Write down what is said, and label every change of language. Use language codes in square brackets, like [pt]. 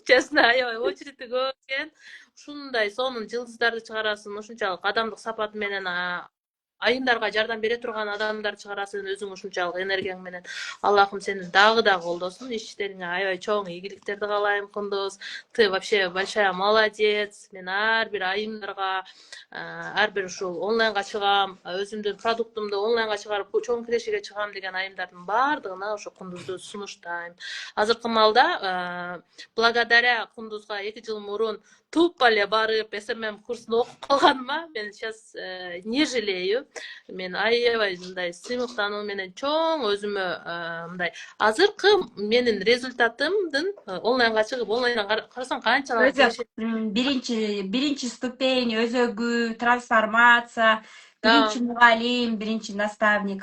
[ru] Честно, [ky] аябай очередти көп экен. Ушундай сонун жылдыздарды чыгарасың, ушунчалык адамдык сапаты менен айымдарга жардам бере турган адамдар чыгарасың өзүң ушунчалык энергияң менен. Аллахым сени дагы колдосун, иштериңе аябай чоң ийгиликтерди каалайм, Кундуз. [ru] Ты вообще большая молодец. [ky] Мен ар бир айымдарга, ар бир ушул онлайнга чыгам, өзүмдүн продуктумду онлайнга чыгарып чоң кирешиге чыгам деген айымдардын баардыгына ошо Кундузду сунуштайм. Азыркы малда [ru] благодаря [ky] Кундузга 2 жыл мурун [ru] тупо [ky] эле барып СММ курсун окуп калганыма мен [ru] сейчас не жалею. [ky] Мен аябай мындай сыймыктануу менен чоң өзүмө мындай азыркы менин результатымдын онлайнга чыгып онлайндан карасаң канчалык биринчи ступень өзөгүү трансформация, биринчи мугалим, биринчи наставник.